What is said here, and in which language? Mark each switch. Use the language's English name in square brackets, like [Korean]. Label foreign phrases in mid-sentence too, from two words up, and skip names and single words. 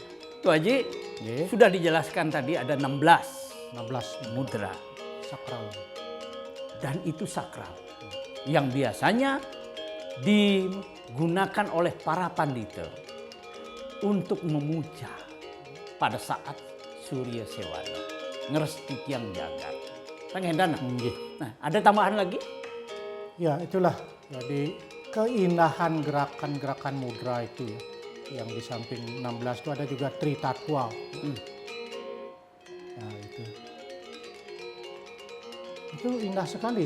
[Indonesian] Tuh Haji, sudah dijelaskan tadi ada 16 mudra. Sakral. Dan itu sakral. Yang biasanya digunakan oleh para pandita untuk memuja pada saat Surya Sewana, ngeresti tiang jagat. Pangendana. Nah, ada tambahan lagi? Ya, itulah. Jadi keindahan gerakan-gerakan mudra itu ya. Yang di samping 16 itu ada juga Tritatwa. Nah, itu. Itu indah sekali.